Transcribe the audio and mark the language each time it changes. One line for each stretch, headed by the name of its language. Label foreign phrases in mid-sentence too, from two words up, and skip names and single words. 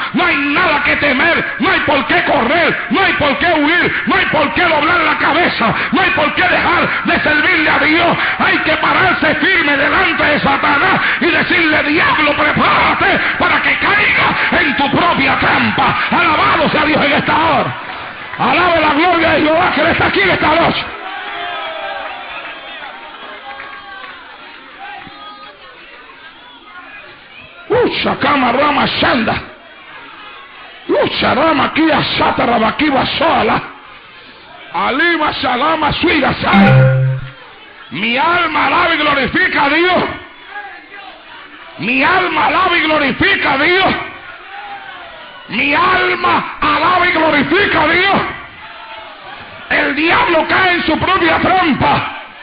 Spanish: No hay nada que temer, no hay por qué correr, no hay por qué huir, no hay por qué doblar la cabeza, no hay por qué dejar de servirle a Dios. Hay que pararse firme delante de Satanás y decirle: diablo, prepárate para que caiga en tu propia trampa. Alabado sea Dios en esta hora. Alabe la gloria de Jehová que está aquí en esta noche. Shakama Rama Shanda. Sharama Kia Sata Rabakiba Soala. Alima Salama Suida Sal. Mi alma alaba y glorifica a Dios. Mi alma alaba y glorifica a Dios. Mi alma alaba y glorifica a Dios. El diablo cae en su propia trampa.